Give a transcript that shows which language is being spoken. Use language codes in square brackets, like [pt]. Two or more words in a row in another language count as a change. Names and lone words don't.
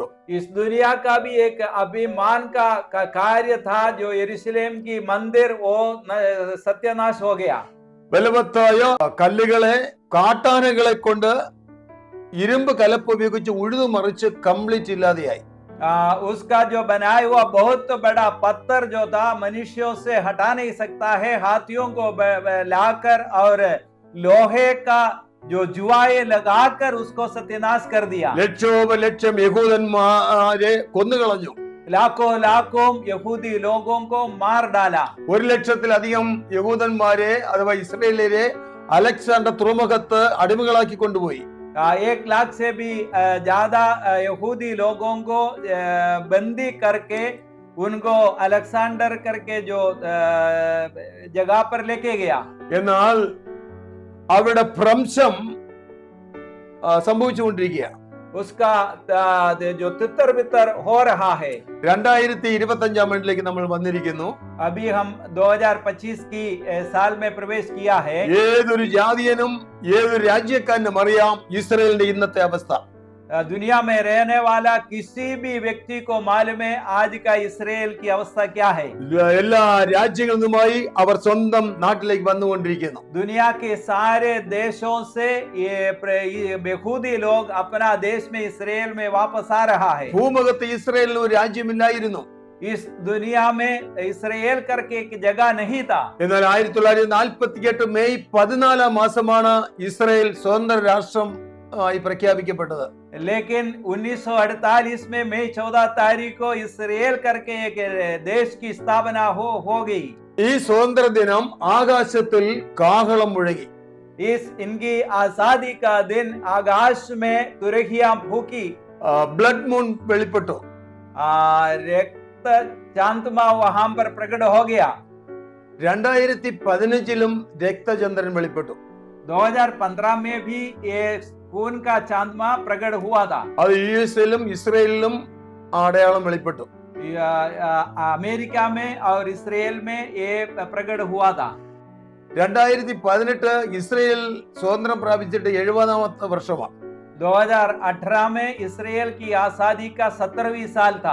[hi] इस दुनिया का भी एक अभिमान का कार्य था, जो यरूशलेम की मंदिर वो सत्यानाश हो गया. [ml] ബലവത്തായ കല്ലുകളെ കാട്ടാനകളെ കൊണ്ട് ഇരുമ്പ് കലപ്പ് ഉപയോഗിച്ച് ഉഴുതു മറിച്ച് കംപ്ലീറ്റ് ഇല്ലാതെയായി. [hi] उसका जो बनाया हुआ बहुत बड़ा पत्थर जो था मनुष्यों से हटा नहीं सकता है, हाथियों को लाकर और लोहे का जो जुआए लगाकर उसको सत्यानाश कर दिया. [ml] ലക്ഷോപലക്ഷം യഹൂദന്മാരെ കൊന്നുകളഞ്ഞു. [hi] लाखों लाखों यहूदी लोगों को मार डाला. [ml] 1,00,000-ലധികം യഹൂദന്മാരെ അഥവാ ഇസ്രായേലിയരെ അലക്സാണ്ടർ തുറമുഖത്ത് അടിമകളാക്കി കൊണ്ടുപോയി. [hi] 1,00,000 से भी ज्यादा यहूदी लोगों को बंदी करके उनको अलेक्जेंडर करके जो जगह पर लेके गया. [ml] എന്നാൽ അവരുടെ ഭ്രംശം സംഭവിച്ചുകൊണ്ടിരിക്കുകയാണ്. [hi] उसका जो तितर बितर हो रहा है. [ml] 2025 ആണ്ടിലേക്ക് നമ്മൾ വന്നിരിക്കുന്നു. [hi] अभी हम 2025 की साल में प्रवेश किया है. [ml] ഏതൊരു ജാതിയനും ഏതൊരു രാജ്യക്കാരനും അറിയാം ഇസ്രായേലിന്റെ ഇന്നത്തെ അവസ്ഥ. [hi] दुनिया में रहने वाला किसी भी व्यक्ति को मालूम है आज का इस्राएल की अवस्था क्या है. [ml] എല്ലാ രാജ്യങ്ങളിൽ നിന്നുമായി അവർ സ്വന്തം നാട്ടിലേക്ക് വന്നുകൊണ്ടിരിക്കുന്നു. [hi] दुनिया के सारे देशों से ये यहूदी लोग अपना देश में इस्राएल में वापस आ रहा है. [ml] ഭൂമുഖത്ത് ഇസ്രായേലിന് ഒരു രാജ്യമില്ലായിരുന്നു. [hi] इस दुनिया में इस्राएल करके एक जगह नहीं था. [ml] എന്നാൽ 1948 മെയ് 14 മാസമാണ് ഇസ്രായേൽ സ്വതന്ത്ര രാഷ്ട്രം ആയി പ്രഖ്യാപിക്കപ്പെട്ടത്. [hi] लेकिन 1948 में मई 14 तारीख को इस्राएल करके एक देश की स्थापना हो गई. [ml] ഈ സ്വതന്ത്ര ദിനം ആകാശത്തിൽ കാഹളം മുഴങ്ങി. [hi] इस इनकी आजादी का दिन आकाश में तुरहियां फूकी. [en] blood moon [ml] വെളിപ്പെട്ടു. [hi] रक्त चांदमा वहां पर प्रकट हो गया. [ml] 2015 രക്തചന്ദ്രൻ വെളിപ്പെട്ടു. [hi] 2015 में भी ये खून का चांदमा प्रकट हुआ था. [ml] അത് യുഎസിലും ഇസ്രായേലിലും അടയാളം വെളിപ്പെട്ടു. [hi] अमेरिका में और इसराइल में ये प्रकट हुआ था. [ml] 2018 ഇസ്രായേൽ സ്വാതന്ത്ര്യം പ്രാപിച്ചിട്ട് 70ാമത്തെ വർഷമാണ്. [hi] 2018 में इसराइल की आजादी का 17वीं साल था.